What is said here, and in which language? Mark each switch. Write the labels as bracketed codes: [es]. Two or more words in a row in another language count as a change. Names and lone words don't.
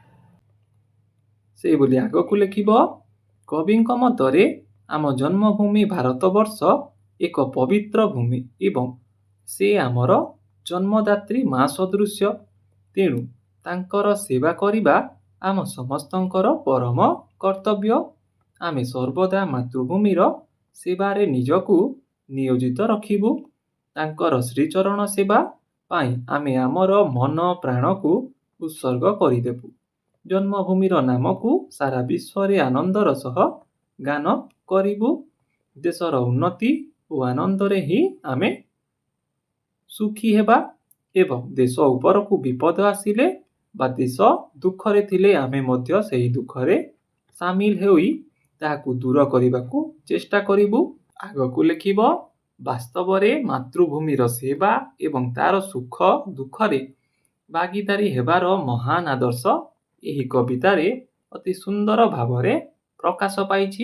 [or] ସେ ବୋଲି ଆଗକୁ ଲେଖିବା କବିଙ୍କ ମତରେ ଆମ ଜନ୍ମଭୂମି ଭାରତବର୍ଷ ଏକ ପବିତ୍ର ଭୂମି ଏବଂ ସେ ଆମର ଜନ୍ମଦାତ୍ରୀ ମାଁ ସଦୃଶ ତେଣୁ ତାଙ୍କର ସେବା କରିବା ଆମ ସମସ୍ତଙ୍କର ପରମ କର୍ତ୍ତବ୍ୟ। ଆମେ ସର୍ବଦା ମାତୃଭୂମିର ସେବାରେ ନିଜକୁ ନିୟୋଜିତ ରଖିବୁ। ତାଙ୍କର ଶ୍ରୀଚରଣ ସେବା ପାଇଁ ଆମେ ଆମର ମନ ପ୍ରାଣ କୁ ଉତ୍ସର୍ଗ କରିଦେବୁ। ଜନ୍ମଭୂମିର ନାମ କୁ ସାରା ବିଶ୍ୱ ରେ ଆନନ୍ଦର ସହ ଗାନ କରିବୁ। ଦେଶର ଉନ୍ନତି ଓ ଆନନ୍ଦ ରେ ହିଁ ଆମେ ସୁଖୀ ହେବା ଏବଂ ଦେଶ ଉପର କୁ ବିପଦ ଆସିଲେ ବା ଦେଶ ଦୁଃଖରେ ଥିଲେ ଆମେ ମଧ୍ୟ ସେହି ଦୁଃଖରେ ସାମିଲ ହୋଇ ତାହାକୁ ଦୂର କରିବାକୁ ଚେଷ୍ଟା କରିବୁ। ଆଗକୁ ଲେଖିବା ବାସ୍ତବ ରେ ମାତୃଭୂମିର ସେବା ଏବଂ ତାର ସୁଖ ଦୁଃଖରେ ଭାଗୀଦାରୀ ହେବାର ମହାନ ଆଦର୍ଶ ଏହି କବିତାରେ ଅତି ସୁନ୍ଦର ଭାବରେ ପ୍ରକାଶ ପାଇଛି।